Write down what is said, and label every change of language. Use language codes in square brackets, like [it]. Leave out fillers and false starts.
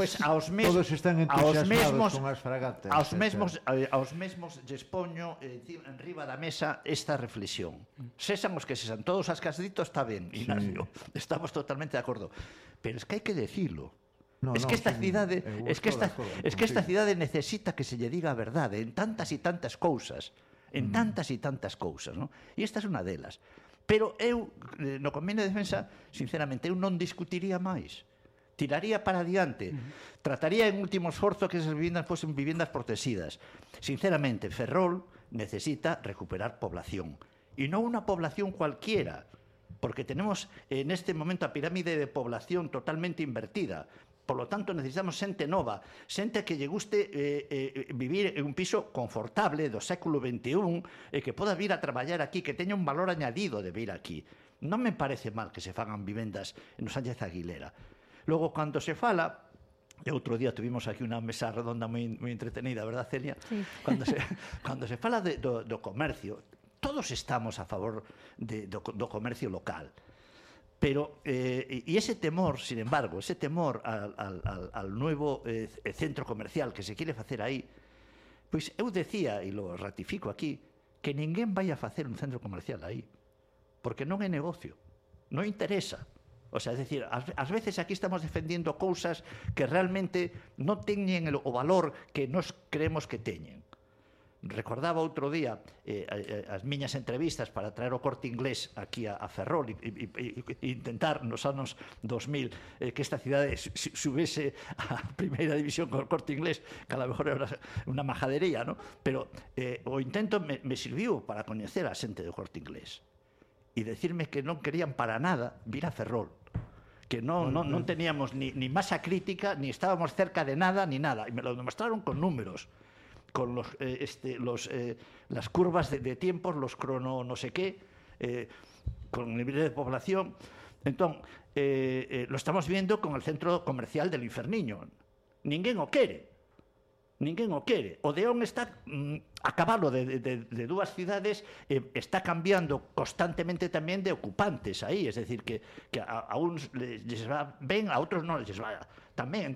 [gl] Todos están entusiasmados con as fragatas. Aos mesmos despoño enriba da mesa esta reflexión. Sesan os que sesan. Todos as casditos está ben, Ignacio. Sí. Estamos totalmente de acordo. Pero [es] es que [gl] hai que decirlo. Esta cidade necesita que se lle diga a verdade en tantas e tantas cousas, en tantas e tantas cousas, ¿no? E esta é unha delas. Pero eu, no convenio de defensa, sinceramente, eu non discutiría máis. Tiraría para adiante. Trataría en último esforzo que esas viviendas fosen viviendas protexidas. Sinceramente, Ferrol necesita recuperar población. E non unha población cualquiera. [es] Porque tenemos en este momento a pirámide de población totalmente invertida. Por lo tanto, [gl] necesitamos xente nova, xente que lle guste vivir en un piso confortable do século XXI e que poda vir a traballar aquí, que teña un valor añadido de vir aquí. Non me parece mal que se fagan vivendas en Sánchez Aguilera. Logo, cando se fala, e outro día tuvimos aquí unha mesa redonda moi, moi entretenida, ¿verdad, Celia? Sí. Cando se fala do comercio, todos estamos a favor do comercio local. [es] Pero, y ese temor, sin embargo, ese temor al nuevo centro comercial que se quiere hacer ahí, pues eu decía, y lo ratifico aquí, que ninguén vaya a hacer un centro comercial ahí, porque non é negocio, non interesa. O sea, es decir, [gl] ás veces aquí [es] estamos defendiendo [gl] cousas que realmente non teñen o valor que nos creemos que teñen. Recordaba outro día as miñas entrevistas para traer o Corte Inglés aquí a Ferrol e intentar nos anos 2000 que esta cidade subese a primeira división con o Corte Inglés, que [es] a lo mejor [gl] era unha majadería, ¿no? Pero o intento me sirviu para coñecer a xente do Corte Inglés. [es] y decirme que non querían para nada vir a Ferrol. Que non teníamos ni masa crítica, ni estábamos cerca de nada, ni nada. Y me lo demostraron con números, con las curvas de tiempos, los crono no sé qué, con el nivel de población. Entonces, lo estamos viendo con el centro comercial del Inferniño. [gl] Ninguén o quere. Ninguén o quere. Odeón está a cabalo de dúas cidades, está cambiando constantemente tamén de ocupantes aí, [es] es decir, [gl] que a uns les va ben, a outros non les va tamén.